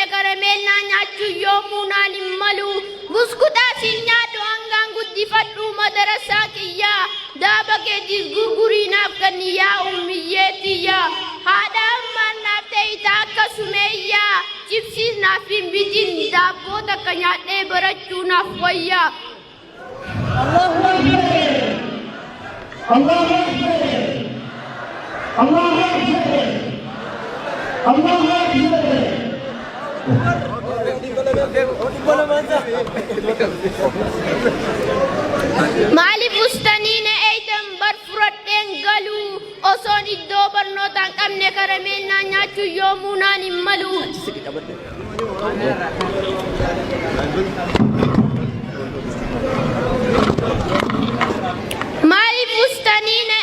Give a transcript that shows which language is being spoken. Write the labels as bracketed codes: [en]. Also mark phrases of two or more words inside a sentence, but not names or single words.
[om] karameellaa nyaachuu yoomuu naan hin malu buskutaa siin nyaadhu hangaan guddifadhu madarasaa kiyyaa daaba keetiis gurguriinaaf ganni yaa ummiyyeetiyyaa haadha ammaan naaf ta'ita akka sumeeyyaa cibsiis naaf hin bitin daabboo takka nyaadhee barachuu naaf wayyaa [ar] الله أكبر الله أكبر الله أكبر [om] maaliif ustanii na eeydan bar furadheen galuu osoon iddoo barnootaan qabne karameellaa nyaachuu yoomuu naan hin malu maaliif ustanii na